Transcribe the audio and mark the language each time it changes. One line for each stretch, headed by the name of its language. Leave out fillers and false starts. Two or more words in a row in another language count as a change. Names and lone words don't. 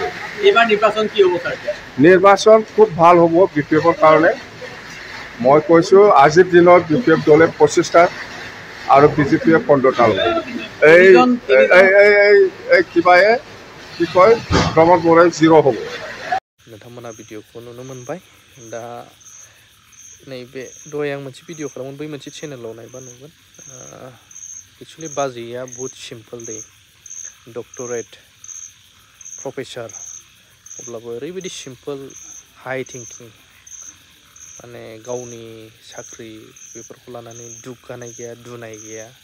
Assamese: এইবাৰ নিৰ্বাচন কি হ'ব ছাৰ নিৰ্বাচন খুব ভাল হ'ব BPFৰ কাৰণে মই কৈছোঁ আজিৰ দিনত BPF দলে 25টা আৰু BJPয়ে 15টা ল'ব এই কিবায়ে কি কয় প্ৰমোদ বড়োৱে 0 হ'ব
Bodo: नोंथांमोना भिडिअखौ नुनो मोनबाय दा नैबे दहाय आं मोनसे भिडिअ खालामोन बै मोनसे चेनेलाव नायबा नुगोन एक्चुअलि बाजैया बहुत सिम्पल दे
English: doctorate professor
Bodo: अब्लाबो ओरैबायदि
English: simple high thinking
Bodo: माने गावनि साख्रि बेफोरखौ लानानै दुग्गानाय गैया दुनाय गैया